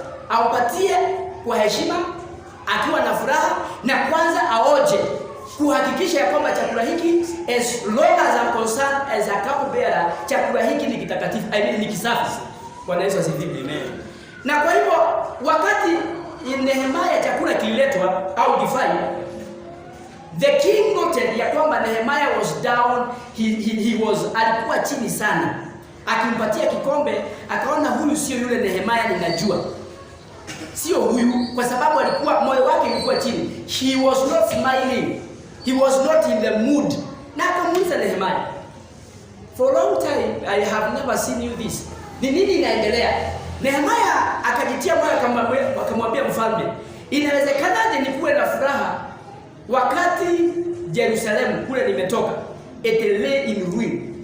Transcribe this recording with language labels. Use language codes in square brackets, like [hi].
[sw] Aupatie kwa heshima, akiwa na furaha, na kwanza aoje kuhakikisha ya kwamba chakula hiki, [en] as long as I'm concerned as a cup bearer, [sw] chakula hiki ni kitakatifu, ni kisafi. Bwana Yesu asifiwe. Amen. Na kwa hivyo wakati Nehemiah chakula kililetwa au divai, [en] The king noted [sw] ya kwamba [en] Nehemiah was down, [sw] alikuwa chini sana. Akimpatia kikombe, akaona huyu sio yule Nehemiah ninajua. Sio huyu, kwa sababu alikuwa moyo wake ulikuwa chini. [en] He was not smiling. He was not in the mood. [sw] Na akamuuliza Nehemiah, [en] for a long time I have never seen you this. [sw] Ni nini inaendelea? Nehemiah akajitia moyo akamwambia mfalme, inawezekanaje nikuwe na furaha wakati Yerusalemu kule nimetoka [en] it lay in ruin.